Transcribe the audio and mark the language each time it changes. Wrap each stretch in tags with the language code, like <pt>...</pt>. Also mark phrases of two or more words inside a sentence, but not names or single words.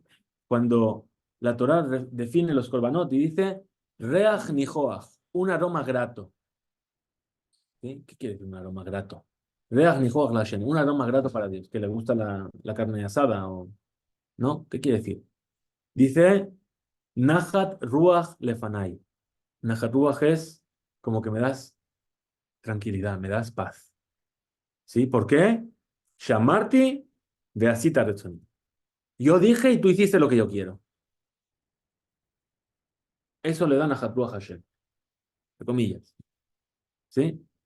<es>Cuando la Torá define los korbanot y dice</es> <he>ריח ניחוח,</he> <es>un aroma grato. ¿Sí? ¿Qué quiere decir un aroma grato?</es> <he>ריח ניחוח לה,</he> <es>un aroma grato para Dios, que le gusta la carne asada o ¿no? ¿Qué quiere decir? Dice</es> <he>נחת רוח לפני. נחת רוח</he> <es>es como que me das tranquilidad, me das paz. ¿Sí? ¿Por qué?</es> <he>שאמרתי ועשית רצוני.</he> <es>Yo dije y tú hiciste lo que yo quiero. Eso le dan a</es> <he>נחת רוח ה.</he> <es>De comillas. ¿Sí?</es>